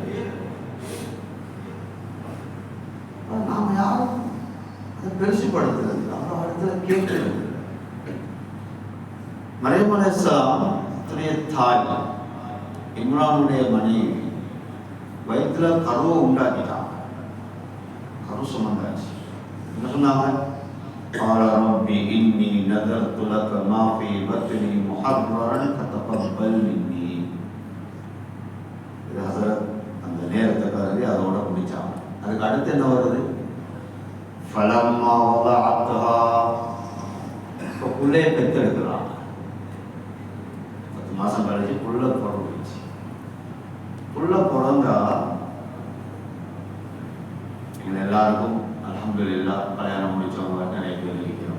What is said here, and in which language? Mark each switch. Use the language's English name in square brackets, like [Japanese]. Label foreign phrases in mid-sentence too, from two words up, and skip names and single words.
[Tamil] நாம யாரும் அதை பெருசுப்படுத்துறது, அல்லாஹ் இடத்துல கேட்கிறது. மரியம் அலைஹிஸ்ஸலாம் தாய் இம்ரானுடைய மனைவி வயிற்றுல கருவை உண்டாக்கிட்டாங்க. கரு சுமந்தாச்சு. என்ன சொன்னாங்க? [Arabic] قال رب إني نذرت لك ما في بطني محررا فتقبل مني. [Tamil] இது ஹஸரத் அந்த நேரத்தை கருதி அதோட முடிச்சாங்க. அதுக்கு அடுத்து என்ன வருது? [Arabic] فلما وضعتها, [Tamil] புள்ளைய பெற்றெடுக்கிறாங்க. 10 மாசம் கழிச்சு புள்ள பிறந்துச்சு. புள்ள பிறந்தா எங்க எல்லாருக்கும் அல்ஹம்துலில்லாஹ் கல்யாணம் முடிச்சவங்க நிறைய பேர் இருக்கிறோம்.